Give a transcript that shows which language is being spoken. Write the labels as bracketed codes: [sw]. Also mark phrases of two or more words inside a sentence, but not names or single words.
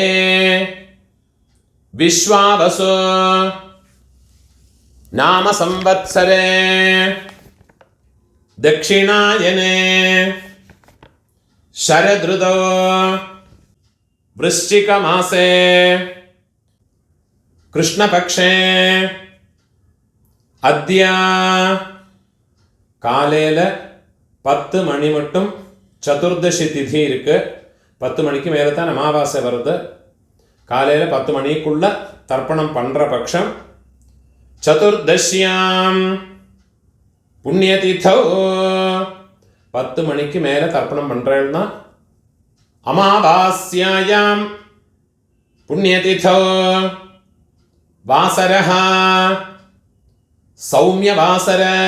[sa] विश्वावसु नाम संवत्सरे दक्षिणायने शरदृतौ वृश्चिकमासे कृष्णपक्षे अद्य [ta] காலையில் 10 மணி மட்டும் சதுர்தசி திதி இருக்கு. 10 மணிக்கு மேலே தான் அமாவாசை வருது. காலையில் 10 மணிக்குள்ள தர்ப்பணம் பண்ற பட்சம் [sa] चतुर्दश्याम् पुण्यतिथौ [ta] 10 மணிக்கு மேலே தர்ப்பணம் பண்றேன்னா [sa] अमावास्यायाम् पुण्यतिथौ वासरः सौम्यवासर